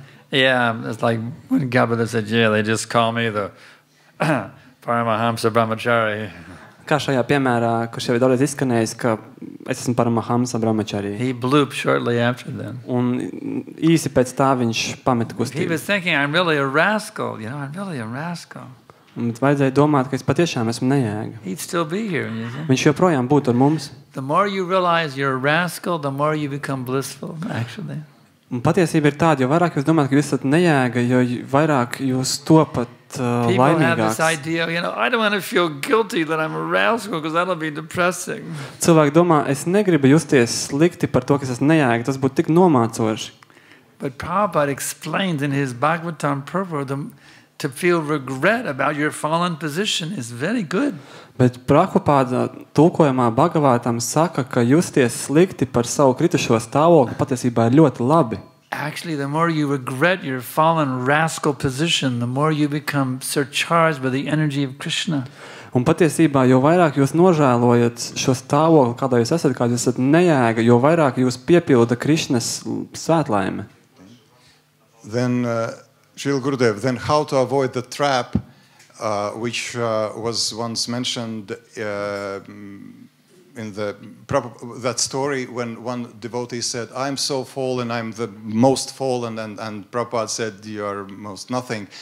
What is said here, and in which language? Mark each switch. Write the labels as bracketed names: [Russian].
[English] Yeah, it's like when Gabada said, yeah, they just call me the Paramahamsa Brahmachari. [Latvian] Kā šajā piemērā, kurš jau ir daudz izskanējis, ka es esmu Paramahamsa Brahmachari. [English] He blooped shortly after that. [Latvian] Un īsi pēc tā viņš pameta [English] He [Latvian] kustību. [English] was thinking, I'm really a rascal. I'm really a rascal. [Latvian] Un vajadzēja domāt, ka es patiešām esmu nejēga. [English] He'd still be here. You see? [Latvian] Viņš joprojām būtu ar mums. [English] The more you realize you're a rascal, the more you become blissful, actually. [Latvian] Un patiesība ir tāda, jo vairāk jūs domājat, ka jūs esat nejēga, jo vairāk jūs topat [English] People have this [Latvian] laimīgāks. [English] idea, I don't want to feel guilty that I'm a rascal because that'll be depressing. [Latvian] Cilvēki domā, es negribu justies slikti par to, ka es esmu nejēga. Tas būtu tik nomācoši. [English] But Prabhupada explains in his Bhagavatam purport to feel regret about your fallen position is very good. [Latvian] Bet Prabhupada tulkojumā Bhagavatam saka, ka justies slikti par savu kritušo stāvokli patiesībā ir ļoti labi. [English] Actually, the more you regret your fallen rascal position, the more you become surcharged by the energy of Krishna. [Latvian] Un patiesībā, jo vairāk jūs nožēlojat šo stāvokli, kādā jūs esat, kādā jūs esat nejēga, jo vairāk jūs piepilda Krišnas svētlaime. [English] Then, Srila Gurudev, then how to avoid the trap which was once mentioned in that story when one devotee said, I'm so fallen, I'm the most fallen, and Prabhupada said, you are most nothing.